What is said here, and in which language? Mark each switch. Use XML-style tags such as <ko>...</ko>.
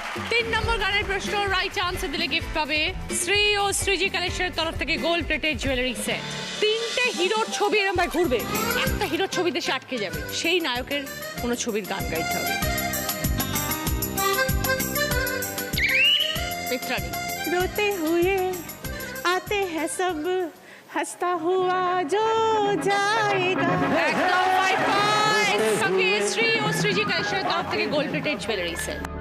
<bn>3 নম্বর গানের প্রশ্ন, right answer দিলে গিফট পাবে শ্রী ও শ্রীজি কালেকশনের তরফ থেকে গোল্ড প্লেটেড জুয়েলারি সেট। 3টে হিরোর ছবি এরকম ভাবে ঘুরবে, একটা হিরোর ছবিতে সে আটকে যাবে, সেই নায়কের কোনো ছবির গান গাইতে হবে। মিত্রানি।</bn> <hi>रोते हुए आते हैं सब, हंसता हुआ जो जाएगा।</hi> <bn>একদম হাই ফাই। সঙ্গে শ্রী ও শ্রীজি কালেকশনের তরফ থেকে গোল্ড প্লেটেড জুয়েলারি সেট।</bn>